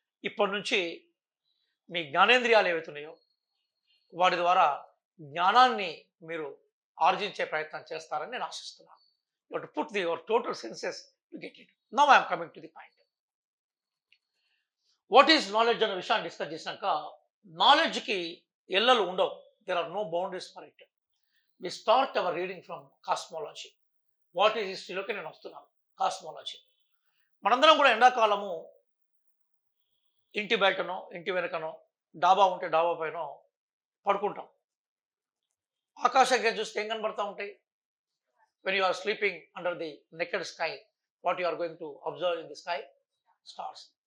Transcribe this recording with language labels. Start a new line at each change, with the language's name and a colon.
Telugu: ఇప్పటి నుంచి మీ జ్ఞానేంద్రియాలు ఏవైతున్నాయో వాటి ద్వారా జ్ఞానాన్ని మీరు ఆర్జించే ప్రయత్నం చేస్తారని నేను ఆశిస్తున్నాను.
English: You have to put your total senses to get it. Now I am coming to the point. What is knowledge
Telugu: అనే విషయాన్ని డిస్కస్ చేసినాక, నాలెడ్జ్కి ఎల్లలు ఉండవు.
English: there are no boundaries for it. We start our reading from cosmology.
Telugu: What is హిస్టరీలోకి నేను వస్తున్నాను. Cosmology. మనందరం కూడా ఎండాకాలము ఇంటి బయటనో ఇంటి వెనకనో డాబా ఉంటే డాబా పైన పడుకుంటాం. ఆకాశంగా చూస్తే ఏం కనబడతా ఉంటాయి?
English: When you are sleeping under the naked sky, what you are going to observe in the sky? Stars.